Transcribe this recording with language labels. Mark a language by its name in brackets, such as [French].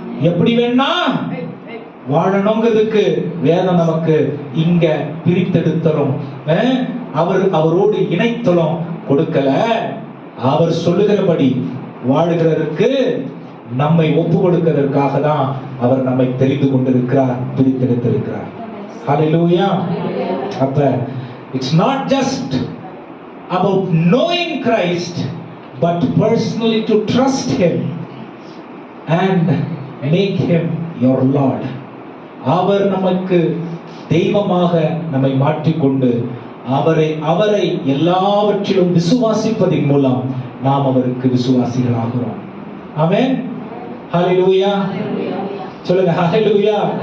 [Tamil] எப்படி வேணா வாழணுங்கிறதுக்கு வேதம் நமக்கு இங்க பிரித்தெடுத்தலும் அவரோடு இணைத்தலும் கொடுக்கல. அவர் சொல்லுகிறபடி வாழுகிறதற்கு நம்மை ஒப்பு கொடுக்கிறதற்காக தான் அவர் நம்மை தெரிந்து கொண்டிருக்கிறார், பிரித்தெடுத்திருக்கிறார். ஹல்லேலூயா. அப்ப [English] it's not just about knowing Christ but personally to trust him and make him your Lord. [Tamil] அவர் நமக்கு தெய்வமாக நம்மை மாற்றிக்கொண்டு அவரை எல்லாவற்றிலும் விசுவாசிப்பதின் மூலம் நாம் அவருக்கு விசுவாசிகளாகிறோம். ஆமென். ஹல்லேலூயா. சொல்லுங்க ஹல்லேலூயா.